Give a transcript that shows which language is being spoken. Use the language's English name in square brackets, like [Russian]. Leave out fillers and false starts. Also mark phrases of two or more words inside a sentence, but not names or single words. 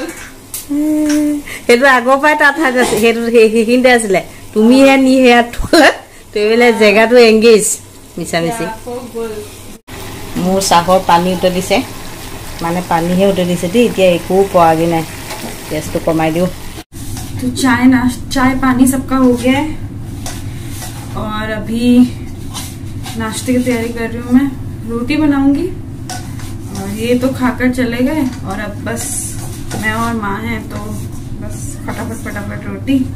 [Assamese] সেইটো আগৰ পৰাই তাত সেইটো সেইখিনিতে আছিলে তুমিহে নি সেয়া থলে তুমি জেগাটো এংগেজ মিছামিছি মোৰ চাহৰ পানী উতলিছে মানে পানীহে উতলিছে দেই এতিয়া একো পোৱাগৈ নাই গেছটো কমাই দিওঁ [Hindi] तो चाय पानी सबका हो गया है और अभी नाश्ते की तैयारी कर रही हूँ मैं रोटी बनाऊंगी और ये तो खाकर चले गए और अब बस मैं और माँ हैं, तो बस फटाफट फटाफट रोटी।